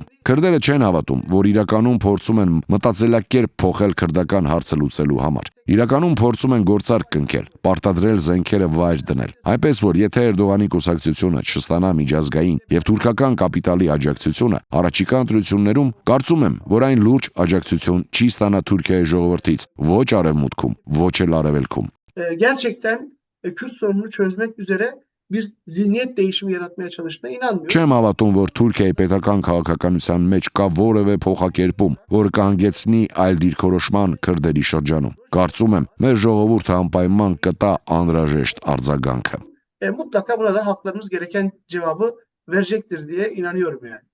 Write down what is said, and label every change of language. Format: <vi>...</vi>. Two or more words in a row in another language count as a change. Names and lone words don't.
<hy>Քրդերը չեն հավատում, որ իրականում փորձում են մտածելակերպ փոխել քրդական հարցը լուծելու համար։ Իրականում փորձում են գործարք կնքել, պարտադրել զենքերը վայր դնել։ Այնպես որ եթե Էրդողանի կուսակցությունը չստանա միջազգային եւ թուրքական կապիտալի աջակցությունը, առաջիկա ընտրություններում կարծում եմ, որ այն լուրջ աջակցություն չի ստանա Թուրքիայի ժողովրդից, ոչ արևմուտքում, ոչ էլ արևելքում։</hy> <tr>Gerçekten Kürt sorununu çözmek üzere bir zihniyet değişimi yaratmaya çalıştığına inanmıyorum.</tr> <hy>Չեմ հավատում, որ Թուրքիայի պետական քաղաքականության մեջ կա որևէ փոխակերպում, որը կհանգեցնի այլ դիրքորոշման քրդերի շրջանում։ Կարծում եմ, մեր ժողովուրդը անպայման կտա անհրաժեշտ արձագանքը։</hy> <tr>Mutlaka burada halklarımız gereken cevabı verecektir diye inanıyorum yani.</tr>